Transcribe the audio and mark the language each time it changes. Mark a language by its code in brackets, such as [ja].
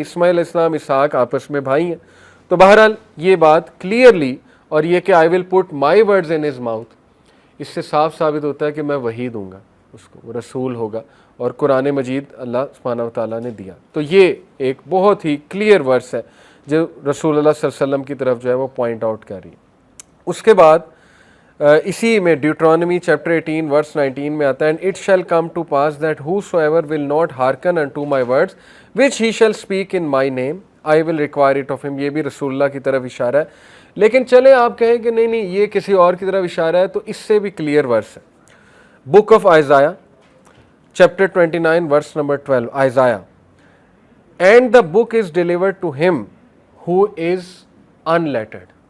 [ur] اسماعیل علیہ السلام اسحاق آپس میں بھائی ہیں. تو بہرحال یہ بات کلیئرلی، اور یہ کہ [en] I will put my words in his mouth, [ur] اس سے صاف ثابت ہوتا ہے کہ میں وحی دوں گا اس کو, وہ رسول ہوگا, اور قرآن مجید اللہ سبحانہ و تعالیٰ نے دیا. تو یہ ایک بہت ہی کلیئر ورس ہے جو رسول اللہ صلی اللہ علیہ وسلم کی طرف جو ہے وہ پوائنٹ آؤٹ کر رہی ہے. اس کے بعد اسی میں ڈیوٹرانومی چیپٹر 18 ورس 19 میں آتا ہے, [en] And it shall come to pass that whosoever will not hearken unto my words which he shall speak in my name I will require it of him. [ur] یہ بھی رسول اللہ کی طرف اشارہ ہے, لیکن چلیں آپ کہیں کہ نہیں نہیں یہ کسی اور کی طرف اشارہ ہے, تو اس سے بھی کلیئر ورس ہے. [en] Book of Isaiah chapter 29 verse number 12, Isaiah, and the book is delivered to him who is unlettered.